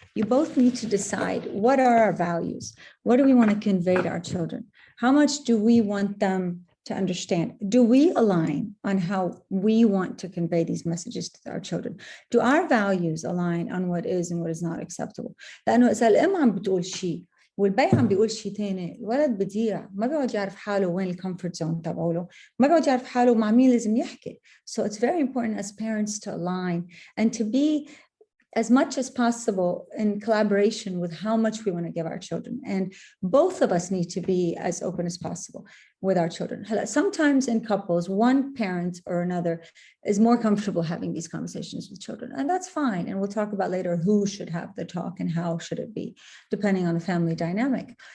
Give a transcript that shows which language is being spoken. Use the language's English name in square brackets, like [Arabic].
[English] You both need to decide, what are our values? What do we want to convey to our children? How much do we want them to understand? Do we align on how we want to convey these messages to our children? Do our values align on what is and what is not acceptable? [Arabic] لأنه إذا الأم عم بتقول شيء والبي عم بيقول شيء ثاني، الولد بضيع، ما بيقعد يعرف حاله وين الكومفورت زون تبعه، ما بيقعد يعرف حاله مع مين لازم يحكي. [English] So it's very important as parents to align and to be as much as possible in collaboration with how much we want to give our children. And both of us need to be as open as possible with our children. Sometimes in couples, one parent or another is more comfortable having these conversations with children, and that's fine. And we'll talk about later who should have the talk and how should it be, depending on the family dynamic.